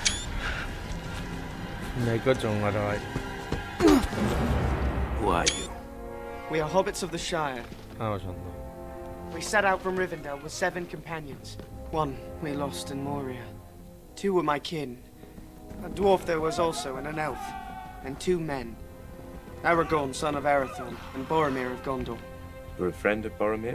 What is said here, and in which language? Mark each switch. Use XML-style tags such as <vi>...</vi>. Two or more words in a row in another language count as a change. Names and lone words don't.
<eu>Nahiko txongara bai.</eu> <en>Who are you? We are hobbits of the Shire.</en> <eu>Oso ondo.</eu> <en>We set out from Rivendell with 7 companions. 1 we lost in Moria. 2 were my kin. A dwarf there was also, and an elf. And 2 men. Aragorn, son of Arathorn, and Boromir of Gondor. You're a friend of Boromir?</en>